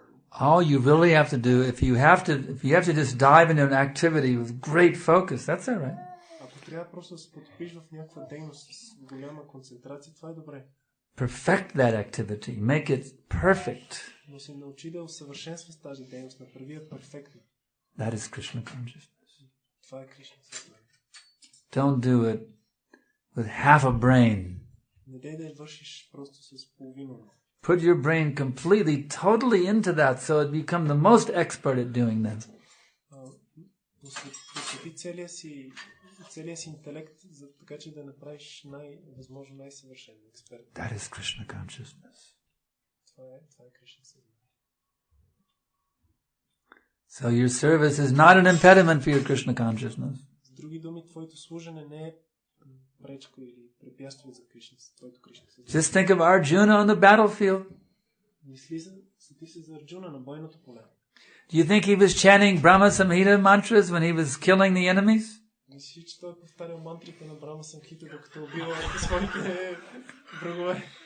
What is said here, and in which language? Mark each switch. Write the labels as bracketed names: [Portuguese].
[English] All you really have to do, if you have to just dive into an activity with great focus, that's all right. [Bulgarian] Ако трябва просто да се потопиш в някаква дейност с голяма концентрация, това е добре. [English] Perfect that activity, make it perfect. [Bulgarian] Но се научи да усъвършенстваш тази дейност, направи я перфектно. [English] That is Krishna consciousness. [Bulgarian] Това е Кришна съзнание. [English] Don't do it with half a brain. [Bulgarian] Не дей да я вършиш просто с половина. [English] Put your brain completely, totally into that so it become the most expert at doing that. [Bulgarian] Посвети целия си интелект, така че да направиш възможно най-съвършен експерт. [English] That is Krishna consciousness. [Bulgarian] Това е Кришна съзнание. [English] So your service is not an impediment for your Krishna consciousness. [Bulgarian] С други думи, твоето служене не е пречка или препятствие за твоето Кришна съзнание. [English] Just think of Arjuna on the battlefield. [Bulgarian] Мисли се за Арджуна на бойното поле. [English] Do you think he was chanting Brahma Samhita mantras when he was killing the enemies? [Bulgarian] Мислиш, че той повтарял мантрите на Брахма Самхита, докато убива своите врагове?